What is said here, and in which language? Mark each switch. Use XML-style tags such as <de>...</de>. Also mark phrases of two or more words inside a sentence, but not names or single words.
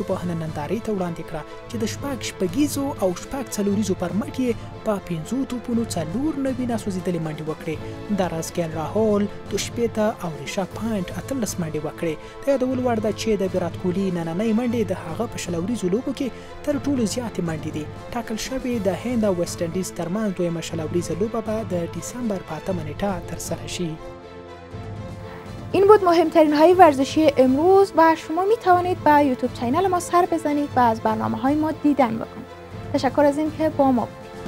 <ps>توپخانه نندارې ته وړاندې کړه چې د شپږیزو او شپږ څلوریزو پر مټ یې په 5 توپونو 4 نوي ناسوځېدلې منډې وکړې دراز کیل راهول 2 او ریشاب پاینټ 18 منډې وکړې د یادولو وړ ده چې د ویرات کوهلي نننۍ منډې د هغه په شلوریزو لوبو کې تر ټولو زیاتې منډې دي ټاکل شوې د هند او ویسټ انډیز ترمنځ دویمه شلوریزه لوبه به د دیسمبر په 8 نیټه ترسره شي.</ps> <fa>این بود مهمترین های ورزشی امروز و شما می توانید به</fa> <en>YouTube channel</en> <fa>ما سر بزنید و از برنامه های ما دیدن بکنید. تشکر از اینکه با ما بودید.</fa>